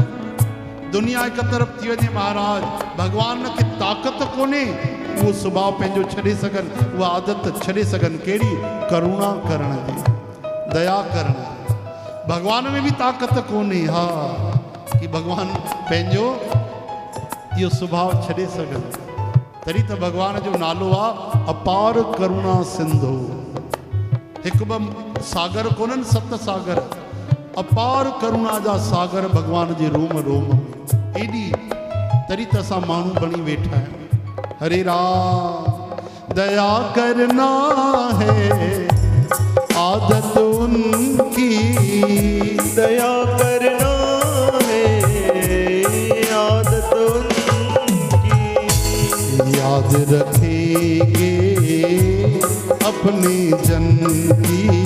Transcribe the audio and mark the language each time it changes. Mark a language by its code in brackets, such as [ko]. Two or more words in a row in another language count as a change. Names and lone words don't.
[sd] दुनिया हिकु तरफ़ थी वञे महाराज, भॻवान खे ताक़त कोन्हे उहो सुभाउ पंहिंजो छॾे सघनि, उहा आदत छॾे सघनि। कहिड़ी? करुणा करण जी, दया करण। भगवान में भी ताक़त कोन्हे हा कि भगवान पंहिंजो इहो सुभाउ छॾे सघनि। तॾहिं त भगवान जो नालो आहे अपार करुणा सिंधु। हिकु ॿ सागर कोन्हनि, 7 सागर। अपार करुणा जा सागर भगवान जे रोम रोम में एॾी। तॾहिं त असां माण्हू बणी वेठा आहियूं। [hi] हरे राम। दया करना है आदत उनकी। दया करना है आदत उनकी। याद रखेंगे अपने जन की।